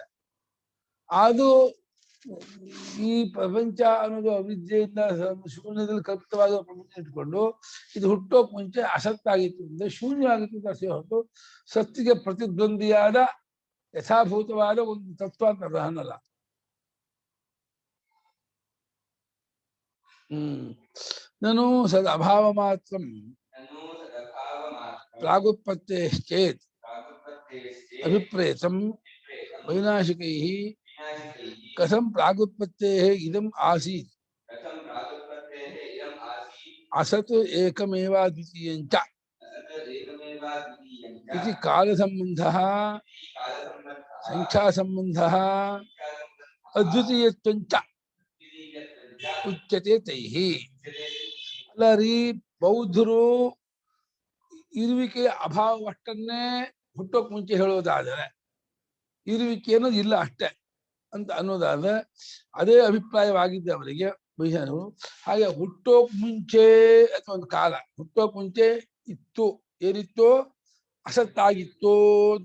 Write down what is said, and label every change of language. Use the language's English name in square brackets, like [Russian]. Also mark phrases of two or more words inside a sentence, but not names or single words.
[Kannada] ಅದು ಈ ಪ್ರಪಂಚ ಅನ್ನೋದು ಅವಿದ್ಯೆಯಿಂದ ಶೂನ್ಯದಲ್ಲಿ ಕಲ್ಪಿತವಾದ ಪ್ರಪಂಚ ಇಟ್ಕೊಂಡು ಇದು ಹುಟ್ಟೋಕ್ ಮುಂಚೆ ಅಸತ್ತಾಗಿತ್ತು ಅಂದ್ರೆ ಶೂನ್ಯ ಆಗಿತ್ತು ಅಂತ ಅಷ್ಟೇ ಹೊರತು ಸತ್ತಿಗೆ ಪ್ರತಿದ್ವಂದಿಯಾದ ಯಥಾಭೂತವಾದ ಒಂದು ತತ್ವ ಅಂತ ಅನ್ನಲ್ಲ. ನಾನು ಸದ್ ಅಭಾವ ಮಾತ್ರ [Sanskrit] ಪ್ರಾಗುತ್ಪತ್ತೇಶ್ಚೇತ್ ಅಭಿಪ್ರೇತಂ ವೈನಾಶಿಕೈಃ ಕಥಂ ಪ್ರಾಗುತ್ಪತ್ತೇಃ ಇದಂ ಆಸೀತ್ ಅಸತ್ ಏಕಮೇವಾದ್ವಿತೀಯಂಚ इति कालसम्बन्धः संख्यासम्बन्धः अद्वितीयत्वञ्च उच्यते तैः. [Kannada] ಅಲ್ಲರಿ ಬೌದ್ಧರು ಇರುವಿಕೆಯ ಅಭಾವವಷ್ಟನ್ನೇ ಹುಟ್ಟೋಕ್ ಮುಂಚೆ ಹೇಳೋದಾದರೆ ಇರುವಿಕೆ ಅನ್ನೋದು ಇಲ್ಲ ಅಷ್ಟೇ ಅಂತ ಅನ್ನೋದಾದ್ರೆ ಅದೇ ಅಭಿಪ್ರಾಯವಾಗಿದ್ದೆ ಅವರಿಗೆ ಬೈಹರು. ಹಾಗೆ ಹುಟ್ಟೋಕ್ ಮುಂಚೆ ಅಥವಾ ಒಂದು ಕಾಲ, ಹುಟ್ಟೋಕ್ ಮುಂಚೆ ಇತ್ತು, ಏನಿತ್ತು ಅಸತ್ತಾಗಿತ್ತು ಅಂತ.